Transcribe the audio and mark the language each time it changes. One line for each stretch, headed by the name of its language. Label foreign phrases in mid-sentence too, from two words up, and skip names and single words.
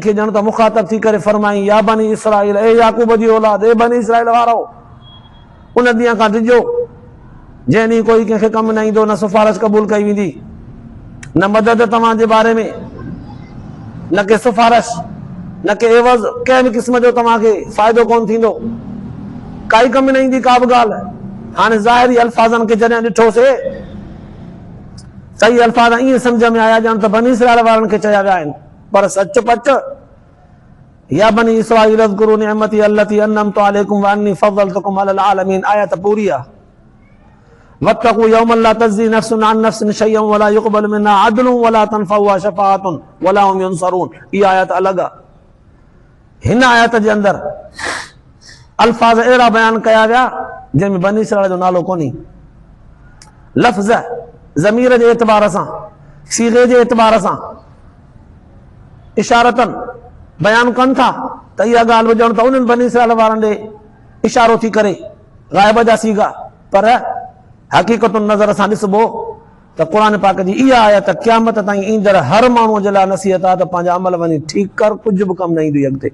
Sindhi: खे ॼण त मुख़ातब थी करे फरमाई, या बनी इसराईल, ए याकूब जी औलाद, ए बनी इसराईल वारो, उन ॾींहं खां डिॼो जंहिं ॾींहुं कोई कंहिंखे कमु न ईंदो, न सिफारिश क़बूल कई वेंदी, न मदद तव्हांजे बारे में, न के सिफारिश, न के एवज़, कंहिं बि क़िस्म जो तव्हांखे फ़ाइदो कोन थींदो, काई कमु न ईंदी का बि ॻाल्हि। हाणे ज़ाहिरी अल्फाज़नि खे जॾहिं ॾिठोसीं, सही अल्फाज़ ईअं सम्झ में आया ॼण त बनी इसराईल वारनि खे चया विया आहिनि, पर सच पच,
Arabic: يا بني إسرائيل اذكروا نعمتي التي أنعمت عليكم وأني فضلتكم على العالمين,
Sindhi: आयत पूरी आहे।
Arabic: واتقوا يوما لا تجزي نفس عن نفس شيئا ولا يقبل منها عدل ولا تنفعها شفاعة ولا هم ينصرون.
Sindhi: इहा आयत अलॻि आहे। हिन आयत जे अंदरि अल्फाज़ अहिड़ा बयान कया विया जंहिंमें बनी इसराइल जो नालो कोन्हे। लफ़्ज़ ज़मीर जे एतबार सां, सीगे जे एतबार सां इशारतन बयान कनि था त इहा ॻाल्हि ॿुधण त उन्हनि बनी इसराइल वारनि ॾे इशारो थी करे ग़ाइब जा सीगा, पर हक़ीक़तुन नज़र सां ॾिसबो त क़ुर पाक जी इहा आयत क़यामत ताईं ईंदड़ हर माण्हूअ जे लाइ नसीहत आहे त पंहिंजा अमल वञी ठीकु कर, कुझु बि कमु न ईंदुई अॻिते।